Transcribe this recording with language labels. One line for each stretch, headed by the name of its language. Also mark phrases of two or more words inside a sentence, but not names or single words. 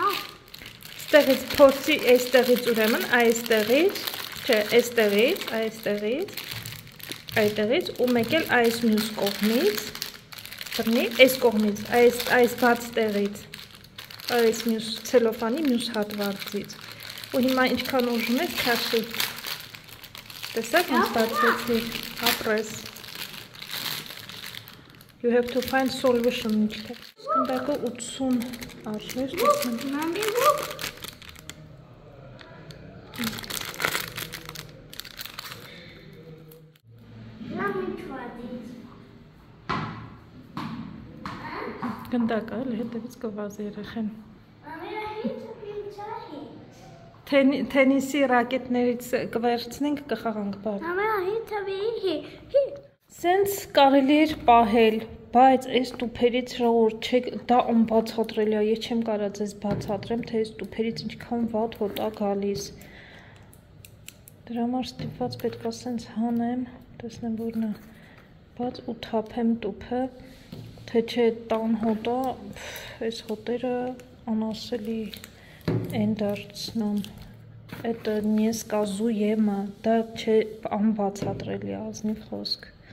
Armenian: Ստեղից փորձի այստեղից ուրեմն այստեղից, չէ, այստեղից ու մեկ էլ այս մյուս կողմից, բռնի, այս կողմից, այս բաց տեղից, այս մյուս ցելոֆանի մյուս հատվածից։ Ու հիմա ինչքան ուժում ես քաշի։ Տեսակ ինձ բացեցի, ապրես։
English: You have to find solution
Armenian: ինչքա։ Սկնդակը 80 արժեր, տեսնեմ։
English: Mami, look. Let me try this.
Armenian: Գնդակը էլ հետևից կվազի երեխեն։
English: Mami, I hate to be tired.
Armenian: Թենիսի ռակետներից կվերցնենք կխաղանք բար։
English: Mami, I hate to be here.
Armenian: Սենց կարելի էր պահել, բայց այս տուփերից հրավոր չեք, դա անբացատրելի է, ես չեմ կարա ձեզ բացատրեմ, թե այս տուփերից ինչքան վատ հոտ է գալիս։ Դրա համար ստիպված պետք է սենց հանեմ, տեսնեմ որն է, բաց ու թափեմ տուփը, թե չէ տան հոտը, այս հոտերը անասելի են դարձնում,
Russian: это не сказуемо,
Armenian: դա չէ անբացատրելի է, ազնիվ խոսք։